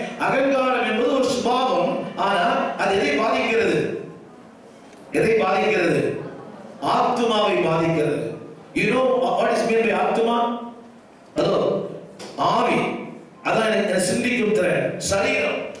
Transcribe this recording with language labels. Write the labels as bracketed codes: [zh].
[ta] அகங்காரம் என்பது ஒரு சுபாவம், ஆனா அது எதை பாதிக்கிறது? எதை பாதிக்கிறது? ஆத்துமாவை பாதிக்கிறது. [en] you know what is meant by ஆத்துமா? [ta] அதோ ஆவி, அதான் சிந்திக்கும் திறன், சரீரம்.